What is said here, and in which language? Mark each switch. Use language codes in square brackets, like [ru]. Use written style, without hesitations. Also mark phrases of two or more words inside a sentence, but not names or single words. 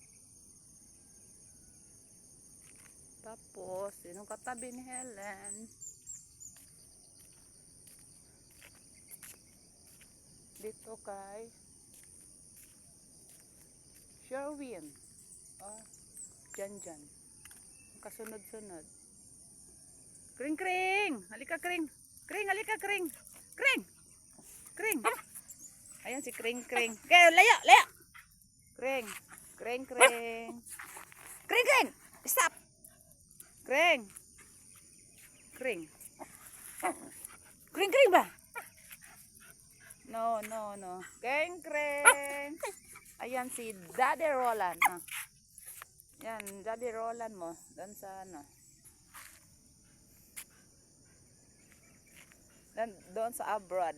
[tl] Tapos, yung katabi ni Helen. Dito kay Sherwin. Dyan. Kasunod-sunod. Kring! Halika, Kring! Halika, Kring! Kring! Ayan si Kring. Kaya, layo! Kring! Stop! Kring ba? No. Kring! Ayan si Daddy Roland. Yan, Daddy Roland mo. Dan sa doon sa abroad.